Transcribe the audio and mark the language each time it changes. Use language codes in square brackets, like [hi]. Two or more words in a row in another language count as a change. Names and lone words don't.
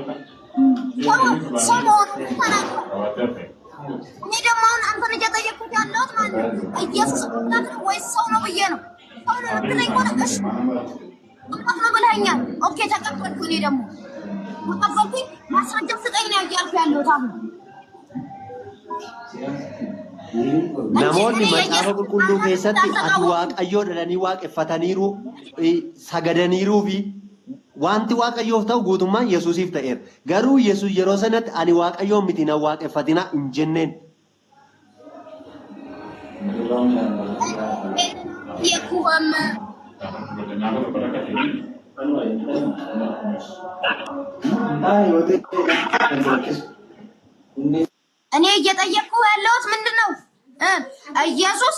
[am] ሰሞኑ ተናገረ እኔ ደግሞ አንተን እየጠየቅኩት ያለሁት ማለት ነው ኢየሱስ አምላክ ነው ወይስ ሰው ነው ብዬ ነው ሰው ነው ብለኝ ሆነ እሺ አምላክ ነው ብለኸኛል ኦኬ ተቀበልኩ እኔ ደግሞ ተቀበልኩኝ ማስረጃ ስጠኝ ነው እያልኩ ያለሁት አሁን [om] namoonni macaafa qulqulluu keessatti ati waaqayyoo dhalanii waaqeffataniiru sagadaniiruu fi wanti waaqayyoof ta'u guutummaan Yesuusiif ta'eera. Garuu Yesuus yeroo sanatti ani waaqayyoon miti na waaqeffatina hin jenneen. [am] እኔ እየጠየቅኩ ያለሁት ምንድነው ኢየሱስ